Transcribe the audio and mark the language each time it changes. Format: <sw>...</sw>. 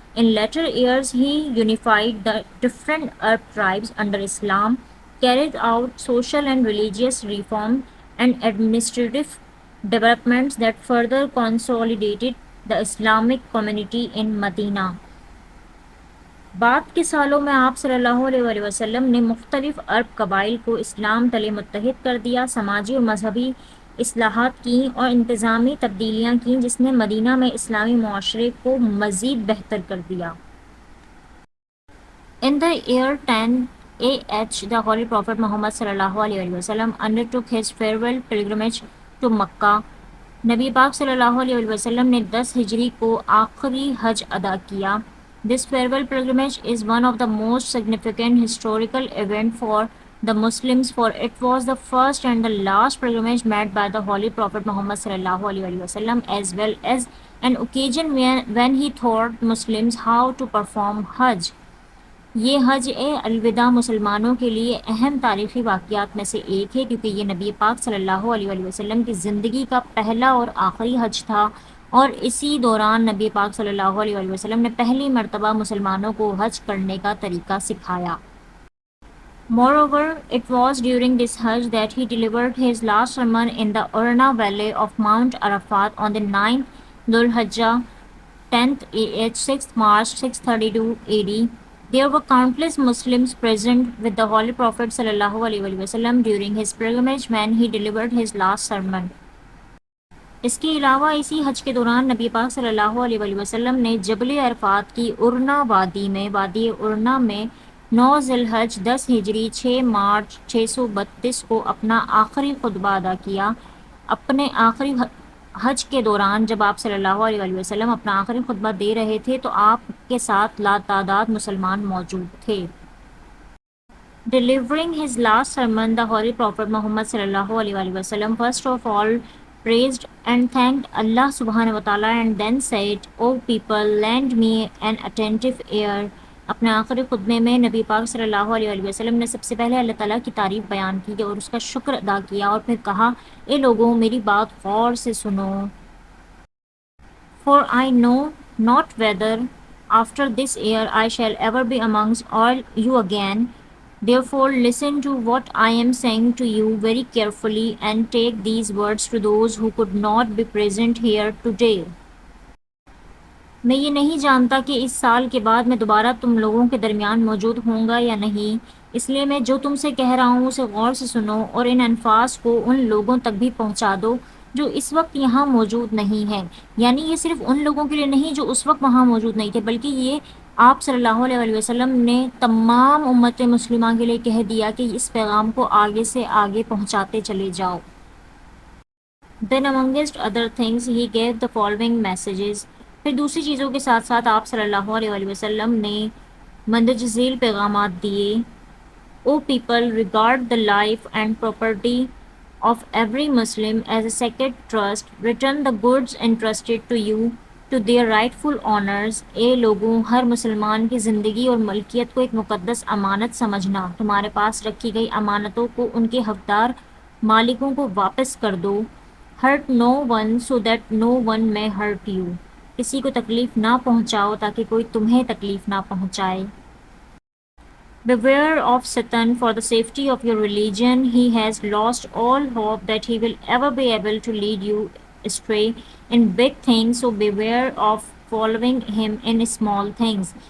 <en>In later years he unified the different Arab tribes under Islam, carried out social and religious reform and administrative developments that further consolidated the Islamic community in Medina.</en> <ur>بعد کے سالوں میں آپ صلی اللہ علیہ وآلہ وسلم نے مختلف عرب قبائل کو اسلام تلے متحد کر دیا، سماجی اور مذہبی اصلاحات کیں اور انتظامی تبدیلیاں کیں جس نے مدینہ میں اسلامی معاشرے کو مزید بہتر کر دیا.</ur> <en>In the year 10 AH, the Holy Prophet Muhammad sallallahu alaihi wasallam undertook his farewell pilgrimage to Makkah.</en> <ur>نبی پاک صلی اللہ علیہ وسلم نے 10 ہجری کو آخری حج ادا کیا.</ur> <en>This farewell pilgrimage is one of the most significant historical event for the Muslims, for it was the first and the last pilgrimage made by the Holy Prophet Muhammad sallallahu alaihi wasallam, as well as an occasion when he taught Muslims how to perform Hajj.</en> <ur>یہ حج الوداع مسلمانوں کے لیے اہم تاریخی واقعات میں سے ایک ہے کیونکہ یہ نبی پاک صلی اللہ علیہ وسلم کی زندگی کا پہلا اور آخری حج تھا اور اسی دوران نبی پاک صلی اللہ علیہ وسلم نے پہلی مرتبہ مسلمانوں کو حج کرنے کا طریقہ سکھایا.</ur> <en>Moreover, it was during this Hajj that he delivered his last sermon in the Urna valley of Mount Arafat on the 9th Dhul Hijjah, 10th AH, 6th March 632 AD. There were countless Muslims present with the Holy Prophet sallallahu alaihi wasallam during his pilgrimage when he delivered his last sermon.</en> <ur>اس کے علاوہ اسی حج کے دوران نبی پاک صلی اللہ علیہ وسلم نے جبل عرفات کی ارنا وادی ارنا میں 9 ذی الحج 10 ہجری 6 مارچ 632 کو اپنا آخری خطبہ ادا کیا. اپنے آخری حج کے دوران جب آپ صلی اللہ علیہ وسلم اپنا آخری خطبہ دے رہے تھے تو آپ کے ساتھ لاتعداد مسلمان موجود تھے.</ur> <en>Delivering his last sermon, the Holy Prophet Muhammad sallallahu alaihi wasallam first of all praised and thanked Allah subhanahu wa ta'ala and then said, O people, lend me an attentive ear.</en> <ur>اپنے آخری خطبے میں نبی پاک صلی اللہ علیہ وآلہ وسلم نے سب سے پہلے اللہ تعالیٰ کی تعریف بیان کی اور اس کا شکر ادا کیا، اور پھر کہا، اے لوگوں میری بات غور سے سنو.</ur> <en>For I know not whether after this year I shall ever be amongst all you again. Therefore listen to what I am saying to you very carefully and take these words to those who could not be present here today.</en> <ur>میں یہ نہیں جانتا کہ اس سال کے بعد میں دوبارہ تم لوگوں کے درمیان موجود ہوں گا یا نہیں، اس لیے میں جو تم سے کہہ رہا ہوں اسے غور سے سنو اور ان الفاظ کو ان لوگوں تک بھی پہنچا دو جو اس وقت یہاں موجود نہیں ہیں. یعنی یہ صرف ان لوگوں کے لیے نہیں جو اس وقت وہاں موجود نہیں تھے، بلکہ یہ آپ صلی اللہ علیہ وآلہ وسلم نے تمام امت مسلمہ کے لیے کہہ دیا کہ اس پیغام کو آگے سے آگے پہنچاتے چلے جاؤ.</ur> <en>Then amongst other things he gave the following messages.</en> <ur>پھر دوسری چیزوں کے ساتھ ساتھ آپ صلی اللہ علیہ وآلہ وسلم نے مندرجہ ذیل پیغامات دیے.</ur> <en>O people, regard the life and property of every Muslim as a sacred trust. Return the goods entrusted to you to their rightful owners.</en> <ur>اے لوگوں، ہر مسلمان کی زندگی اور ملکیت کو ایک مقدس امانت سمجھنا. تمہارے پاس رکھی گئی امانتوں کو ان کے حقدار مالکوں کو واپس کر دو.</ur> <en>Hurt no one so that no one may hurt you.</en> <ur>کسی کو تکلیف نہ پہنچاؤ تاکہ کوئی تمہیں تکلیف نہ پہنچائے.</ur> <en>Beware of Satan for the safety of your religion. He has lost all hope that he will ever be able to lead you astray in big things, so beware of following him in small things.</en>